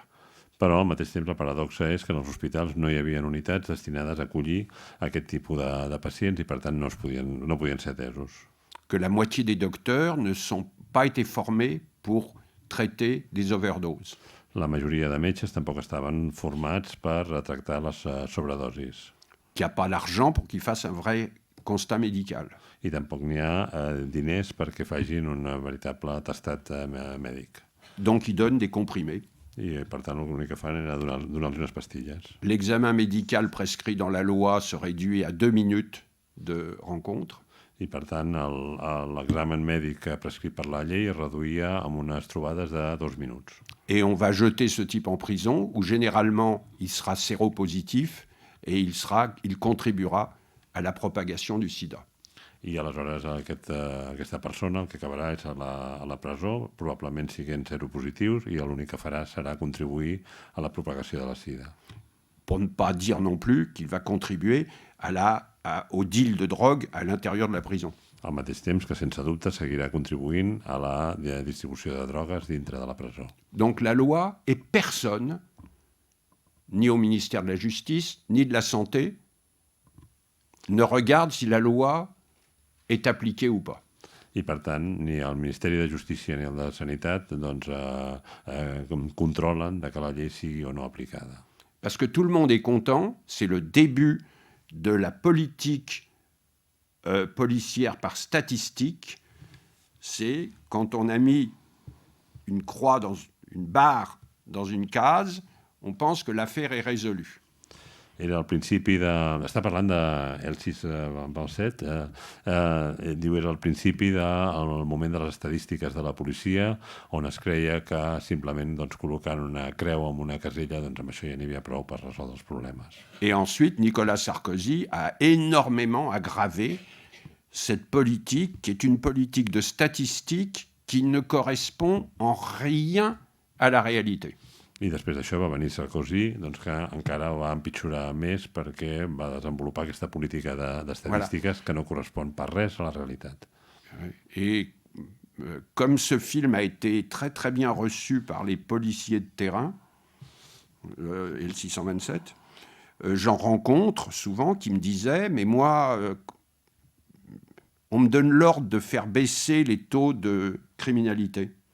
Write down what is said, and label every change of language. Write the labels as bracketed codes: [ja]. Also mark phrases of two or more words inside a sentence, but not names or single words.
[ca] Però al mateix temps la paradoxa és que en els hospitals no hi havia unitats destinades a acollir aquest tipus de pacients i per tant no podien ser atesos. [fr] Que la moitié des docteurs ne sont pas été formés pour traiter des overdoses. [ca] La majoria de metges tampoc estaven formats per tractar les sobredosis. [fr] Qu'il n'y a pas l'argent pour qu'ils fassent un vrai constat médical. [ca] I tampoc n'hi ha diners perquè facin un veritable atestat mèdic. [fr] Donc ils donnent des comprimés. [ca] I, per tant, l'únic que fan era donar-los unes pastilles. [fr] L'examen médical prescrit dans la loi se réduit à 2 minutes de rencontre. [ca] I, per tant, l'examen mèdic prescrit per la llei es reduïa amb unes trobades de 2 minuts. [fr] Et on va jeter ce type en prison, où généralement il sera séropositif et il contribuera à la propagation du sida. [ca] I aleshores aquesta persona el que acabarà és a la presó, probablement siguent seropositius, i l'únic que farà serà contribuir a la propagació de la sida. [fr] Pour ne pas dire non plus qu'il va contribuer au deal de drogue à l'intérieur de la prison. [ca] Al mateix temps que, sense dubte, seguirà contribuint a la distribució de drogues dintre de la presó. [fr] Donc la loi et personne, ni au ministère de la Justice, ni de la Santé, ne regarde si la loi est appliquée ou pas. [ca] I, per tant, ni el Ministeri de Justícia ni el de Sanitat controlen que la llei sigui o no aplicada. [fr] Parce que tout le monde est content, c'est le début de la politique policière par statistique, c'est quand on a mis une croix une barre dans une case, on pense que l'affaire est résolue. [ca] Era al principi de... Està parlant del 6/7, diu era al principi del moment de les estadístiques de la policia, on es creia que simplement col·locant una creu en una casella, amb això ja n'hi havia prou per resoldre els problemes. [fr] Et ensuite, Nicolas Sarkozy a énormément aggravé cette politique, qui est une politique de statistique qui ne correspond en rien à la réalité. [ca] I després d'això va venir Sarkozy, que encara va empitjorar més perquè va desenvolupar aquesta política d'estadístiques que no correspon per res a la realitat. [fr] Et comme ce film a été très très bien reçu par les policiers de terrain, et le 627, j'en rencontre souvent qui me disaient « Mais moi, on me donne l'ordre de faire baisser les taux de criminalité.